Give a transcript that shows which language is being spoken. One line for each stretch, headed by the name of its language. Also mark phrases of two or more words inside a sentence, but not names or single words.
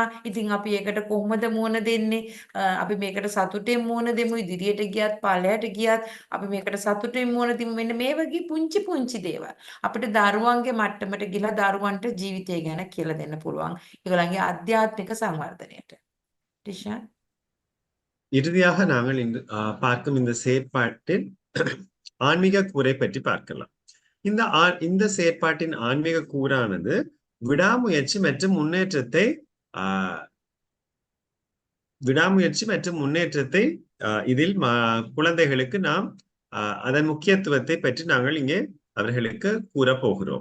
Sinhala: ඉතින් අපි ඒකට කොහොමද මුහුණ දෙන්නේ? අපි මේකට සතුටෙන් මුහුණ දෙමු. ඉදිරියට ගියත් පල්ලයට ගියත් අපි මේකට සතුටෙන් මුහුණ දෙමු. මෙන්න මේ වගේ පුංචි දේවල් අපිට දරුවන්ගේ මට්ටමට ගිහලා දරුවන්ට ජීවිතය ගැන කියලා දෙන්න පුළුවන්. ඒගොල්ලන්ගේ ආධ්‍යාත්මික සංවර්ධනයට. ටිෂා
Tamil: இறுதியாக நாங்கள் பார்க்கும் இந்த செயற்பாட்டின் ஆன்மீக கூரை பற்றி பார்க்கலாம். இந்த செயற்பாட்டின் ஆன்மீக கூறானது விடாமுயற்சி மற்றும் முன்னேற்றத்தை இதில் குழந்தைகளுக்கு நாம் அதன் முக்கியத்துவத்தை பற்றி நாங்கள் இங்கே அவர்களுக்கு கூறப்போகிறோம்.